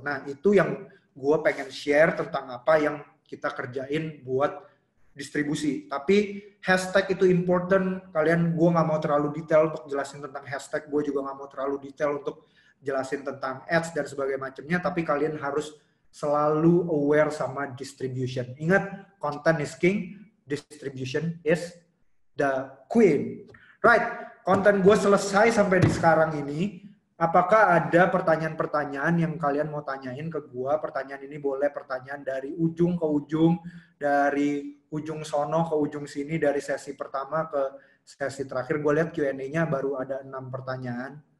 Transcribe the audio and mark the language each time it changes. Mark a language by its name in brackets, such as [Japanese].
[Indonesian] Nah, itu yang gue pengen share tentang apa yang kita kerjain buat distribusi. Tapi hashtag itu important. Gue nggak mau terlalu detail untuk jelasin tentang hashtag. Gue juga nggak mau terlalu detail untuk jelasin tentang ads dan sebagainya macamnya. Tapi kalian harus selalu aware sama distribution. [English] Ingat, content is king, distribution is the queen. [Indonesian] Right, konten gue selesai sampai di sekarang ini. Apakah ada pertanyaan-pertanyaan yang kalian mau tanyain ke gue? Pertanyaan ini boleh pertanyaan dari ujung ke ujung, dari ujung sono ke ujung sini, dari sesi pertama ke sesi terakhir. Gue lihat Q&A-nya baru ada 6 pertanyaan.